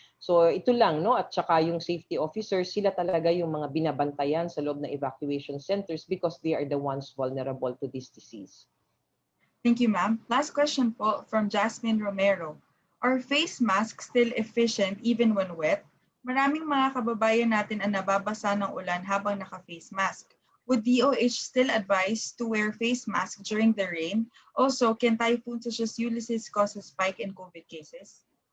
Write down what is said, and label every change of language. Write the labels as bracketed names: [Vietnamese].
[Filipino] So ito lang, no, at saka yung safety officers, sila talaga yung mga binabantayan sa loob ng evacuation centers [English] because they are the ones vulnerable to this disease. Thank you, ma'am. Last question po from Jasmine Romero. Are face masks still efficient even when wet? [Filipino] Maraming mga kababayan natin ang nababasa ng ulan habang naka-face mask. [English] Would DOH still advise to wear face mask during the rain? Also, can typhoons such as Ulysses cause a spike in COVID cases?